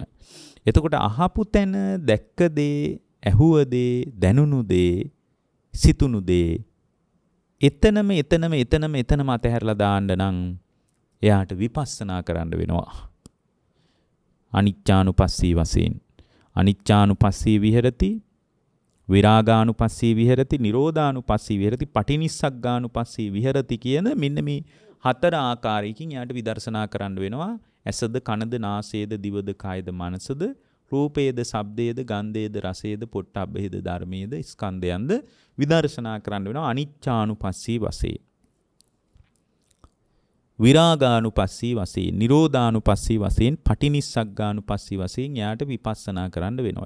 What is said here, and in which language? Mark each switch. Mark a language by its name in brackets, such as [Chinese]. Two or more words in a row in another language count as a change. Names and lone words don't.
[Sinhala] එතකොට අහපු තැන දැක්ක දේ, ඇහුව දේ, දැනුණු දේ, සිතුණු දේ එතනම අතහැරලා දාන්න නම් එයාට විපස්සනා කරන්න වෙනවා. අනිච්චානුපස්සී වශයෙන්. [Pali] අනිච්චානුපස්සී විහෙරති, විරාගානුපස්සී විහෙරති, නිරෝධානුපස්සී විහෙරති, පටිනිස්සග්ගානුපස්සී විහෙරති [Sinhala] කියන මෙන්න මේ 4 ආකාරයකින් එයාට විදර්ශනා කරන්න වෙනවා. ඇසද, කනද, නාසයද, දිවද, කයද, මනසද, රූපේද, ශබ්දේද, ගන්ධේද, රසේද, පොට්ටබ්බේද, ධර්මයේද, ස්කන්ධයන්ද විදර්ශනා කරන්න වෙනවා අනිච්චානුපස්සී වශයෙන්. විරාගානුපස්සී වශයෙන්, නිරෝධානුපස්සී වශයෙන්, පටිනිස්සග්ගානුපස්සී වශයෙන් එයාට විපස්සනා කරන්න වෙනවා.